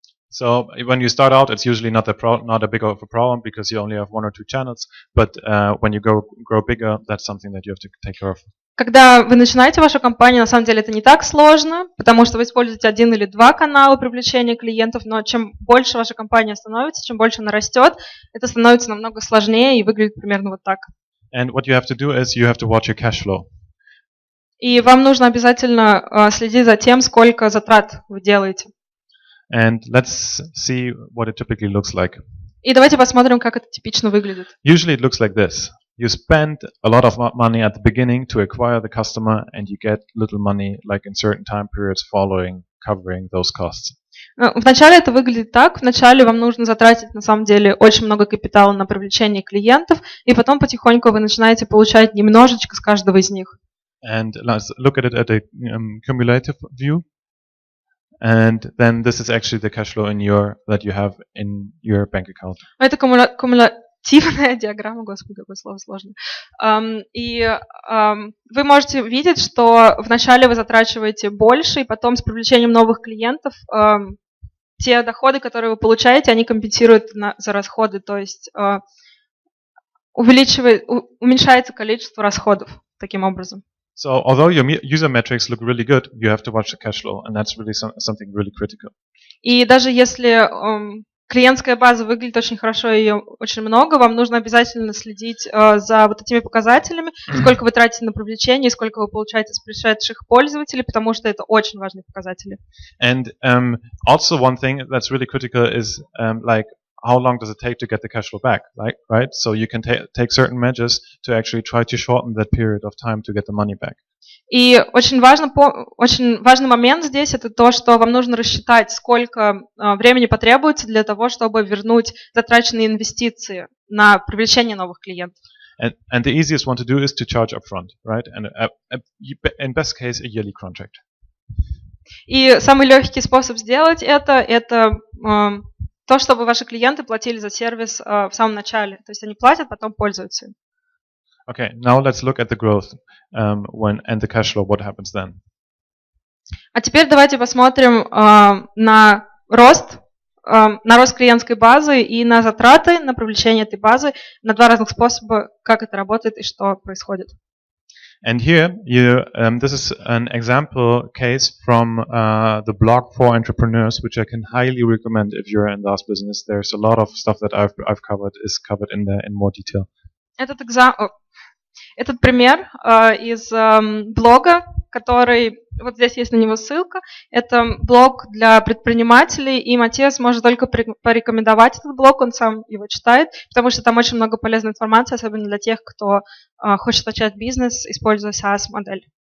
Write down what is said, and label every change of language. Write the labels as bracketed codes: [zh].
[en] So when you start out, it's usually not a big of a problem because you only have one or two channels, but when you grow bigger, that's something that you have to take care of. [ru] Когда вы начинаете вашу компанию, на самом деле это не так сложно, потому что вы используете один или два канала привлечения клиентов, но чем больше ваша компания становится, чем больше она растет, это становится намного сложнее и выглядит примерно вот так. [en] And what you have to do is you have to watch your cash flow. [ru] И вам нужно обязательно следить за тем, сколько затрат вы делаете. [en] And let's see what it typically looks like. [ru] И давайте посмотрим, как это типично выглядит. [en] Usually it looks like this. You spend a lot of money at the beginning to acquire the customer, and you get little money like in certain time periods following, covering those costs. [ru] Вначале это выглядит так. Вначале вам нужно затратить, на самом деле, очень много капитала на привлечение клиентов, и потом потихоньку вы начинаете получать немножечко с каждого из них. [en] And let's look at it at a cumulative view. And then this is actually the cash flow that you have in your bank account. [ru] Это кумулятивная диаграмма, господи, какое слово сложное. Вы можете видеть, что вначале вы затрачиваете больше, и потом с привлечением новых клиентов те доходы, которые вы получаете, они компенсируют за расходы, то есть уменьшается количество расходов таким образом. [en] So although your user metrics look really good, you have to watch the cash flow, and that's really something really critical. [ru] И даже если клиентская база выглядит очень хорошо, ее очень много, вам нужно обязательно следить за вот этими показателями, сколько вы тратите на привлечение, сколько вы получаете с пришедших пользователей, потому что это очень важные показатели. [en] And also one thing that's really critical is like how long does it take to get the cash flow back, right? So you can take certain measures to actually try to shorten that period of time to get the money back. [ru] И очень важный момент здесь это то, что вам нужно рассчитать, сколько времени потребуется для того, чтобы вернуть затраченные инвестиции на привлечение новых клиентов. [en] And the easiest one to do is to charge upfront, right? And in best case, a yearly contract. [ru] И самый легкий способ сделать это то, чтобы ваши клиенты платили за сервис в самом начале. То есть они платят, потом пользуются. [en] Okay, now let's look at the growth and the cash flow. What happens then? [ru] А теперь давайте посмотрим на рост клиентской базы и на затраты на привлечение этой базы, на два разных способа, как это работает и что происходит. [en] And here, this is an example case from the blog for entrepreneurs, which I can highly recommend if you're in SaaS business. There's a lot of stuff that I've covered is covered in there in more detail. [ru] Этот пример из блога, который, вот здесь есть на него ссылка, это блог для предпринимателей, и Матиас может только порекомендовать этот блог, он сам его читает, потому что там очень много полезной информации, особенно для тех, кто хочет начать бизнес, используя SaaS-модель.